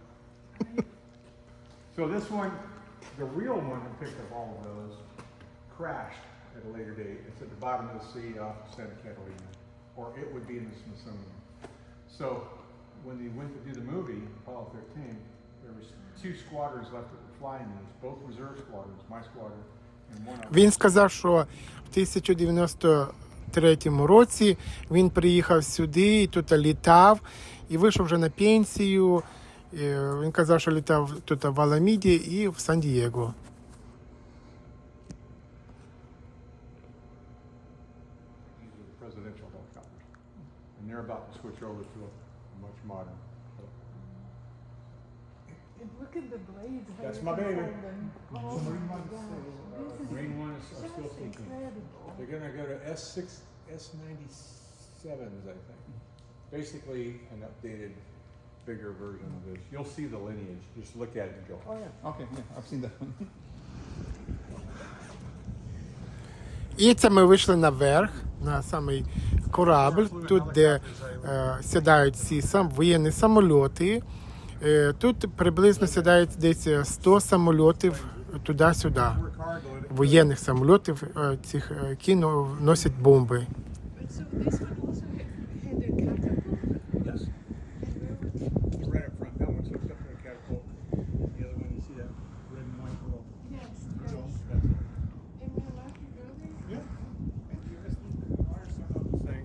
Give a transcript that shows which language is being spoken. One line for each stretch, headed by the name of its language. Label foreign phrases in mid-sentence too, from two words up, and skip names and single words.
English: So this one, the real one that picked up all of those, crashed at a later date. It's at the bottom of the sea off of Santa Catalina, or it would be in the Smithsonian. So when they went to do the movie, Apollo 13, there was 2 squadrons left that were flying these, both reserve squadrons, my squadron and one of
Ukrainian: Він сказав, що в 1993 році він приїхав сюди, і тут літав, і вийшов вже на пенсію. І він казав, що літав тут в Аламіді і в Сан-Дієго.
English: These are the presidential helicopters. And they're about to switch over to a much modern. And look at the blades. how That's you my can baby. hold them. Oh my God. Marine ones are still Just thinking. incredible. They're gonna go to S97s, I think. Basically an updated, bigger version of this. You'll see the lineage. Just look at it and go, oh yeah. Okay, yeah, I've seen that one.
Ukrainian: І це ми вийшли наверх, на самий корабль, тут, де сідають ці воєнні самольоти. Тут приблизно сідають десь 100 самольотів туди-сюди. Воєнних самольотів, цих, які носять бомби.
English: But so this one also had a catapult. Yes. Right up front. That one's hooked up to a catapult. The other one, you see that red and white little. Yes, So yes. that's it. And my lucky brother. Yeah. Wire some of those things.